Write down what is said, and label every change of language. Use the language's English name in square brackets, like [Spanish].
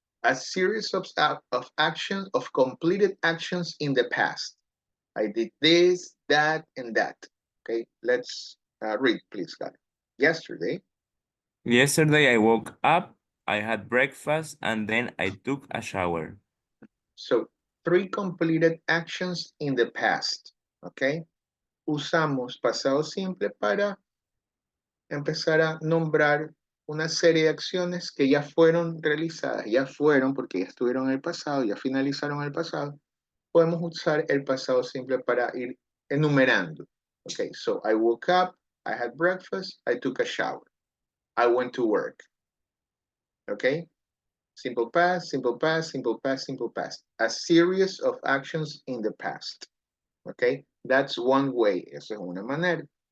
[English] A series of actions, of completed actions in the past. I did this, that, and that. Okay, let's read, please, Gallo. Yesterday. Yesterday I woke up, I had breakfast, and then I took a shower. So, 3 completed actions in the past, ¿ok? [Spanish] Usamos pasado simple para empezar a nombrar una serie de acciones que ya fueron realizadas, ya fueron porque ya estuvieron en el pasado, ya finalizaron el pasado. Podemos usar el pasado simple para ir enumerando. [English] Ok, so I woke up, I had breakfast, I took a shower, I went to work. Ok, simple past, simple past, simple past, simple past. A series of actions in the past. Okay, that's one way. [Spanish] Esa es una manera.